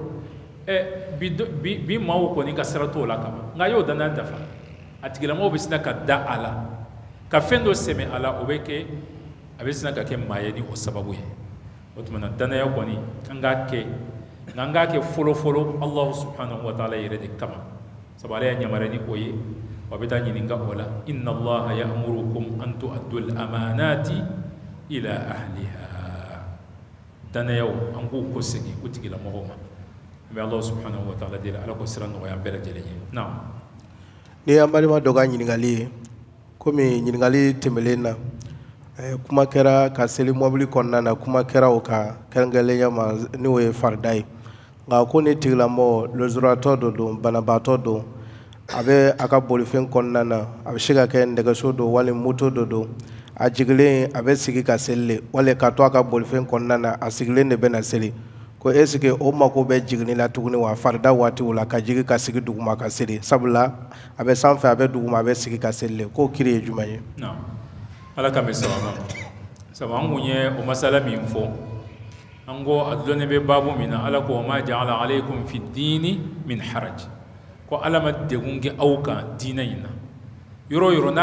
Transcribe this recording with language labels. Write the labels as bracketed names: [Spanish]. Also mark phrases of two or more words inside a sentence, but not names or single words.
[Bambara] bi maaw kɔni ka sira t'o la kama nka a y'o danaya dafa a tigilamɔgɔ bɛ sina ka da a la ka fɛn dɔ sɛmɛ a la o bɛ kɛ a bɛ sina ka kɛ maa ye ni o sababu ye o tuma na danaya kɔni an k'a kɛ nka an k'a kɛ fɔlɔ-fɔlɔ [Arabic] الله سبحانه وتعالى [Bambara] yɛrɛ de kama sabu ale y'a yamaruya ni o ye wa bɛ taa ɲininka o la [Arabic] إن الله يأمركم أن تؤدوا الأمانات إلى أهلها [Bambara] danayaw an k'u ko segin o tigilamɔgɔw ma an bɛ [Arabic] الله سبحانه وتعالى [Bambara] deli ala ko sira nɔgɔya an bɛɛ lajɛlen ye naam ni an balima dɔ ka ɲininkali ye komi ɲininkali tɛmɛlen na kuma kɛra ka seli mɔbili kɔnɔna na kuma kɛra o kan kɛrɛnkɛrɛnnenya ma n'o ye farida ye nka ko ni tigilamɔgɔ lujuratɔ dɔ don banabaatɔ don a bɛ a ka bolifɛn kɔnɔna na a bɛ se ka kɛ nɛgɛso don wali moto dɔ don a jigilen a bɛ sigi ka seli le wali ka to a ka bolifɛn kɔnɔna na a sigilen de bɛ na seli ko [French] est-ce que [Bambara] o mako bɛ jiginni la tuguni wa farida waatiw la ka jigin ka sigi duguma ka seli sabula a bɛ sanfɛ a bɛ duguma a bɛ sigi ka seli le k'o kiri ye jumɛn ye. ala ka bɛ sababa sabu an kun ye o masala min fɔ an ko a dɔnnen bɛ baabu min na ala ko [Arabic] وما جعل عليكم في الدين من حرج [Bambara] ko ala ma degun kɛ aw kan diinɛ in na yɔrɔ o yɔrɔ n'a